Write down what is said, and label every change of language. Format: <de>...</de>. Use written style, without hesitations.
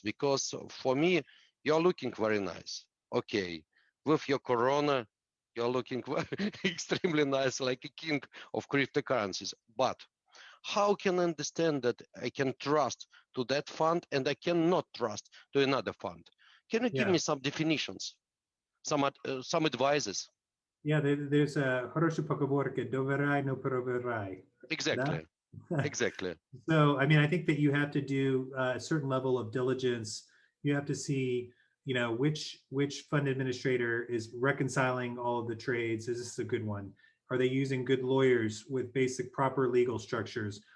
<en>Because for me, you're looking very nice. Okay, with your corona, you're looking extremely nice, like a king of cryptocurrencies. But how can I understand that I can trust to that fund and I cannot trust to another fund? Can you give Yeah. me some definitions, some advices? Yeah, there's a</en> <ru>хорошая поговорка, доверяй, но проверяй. Да?</ru> <en>Exactly. Exactly. So, I mean, I think that you have to do a certain level of diligence. You have to see, which fund administrator is reconciling all of the trades. Is this a good one? Are they using good lawyers with basic proper legal structures?</en>